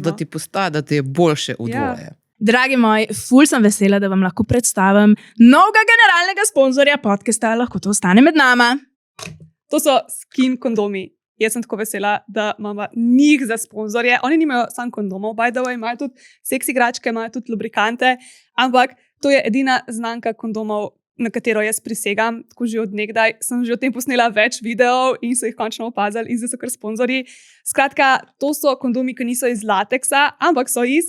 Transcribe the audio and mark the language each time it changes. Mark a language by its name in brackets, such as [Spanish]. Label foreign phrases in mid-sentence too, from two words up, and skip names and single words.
[Slovenian] Da ti postaja, da ti je boljše v dvoje. Dragi moji, ful sem vesela, da vam lahko predstavim novega generalnega sponzorja podcasta Lahko to ostane med nama. To so Skin kondomi. Jaz sem tako vesela, da imamo njih za sponzorje. Oni nimajo samo kondomov, [English] by the way, [Slovenian] imajo tudi seks igračke, imajo tudi lubrikante, ampak to je edina znamka kondomov, na katero jaz prisegam, tako že od nekdaj. Sem že o tem posnela več videov in so jih končno opazili in zdaj so kar sponzorji. Skratka, to so kondomi, ki niso iz lateksa, ampak so iz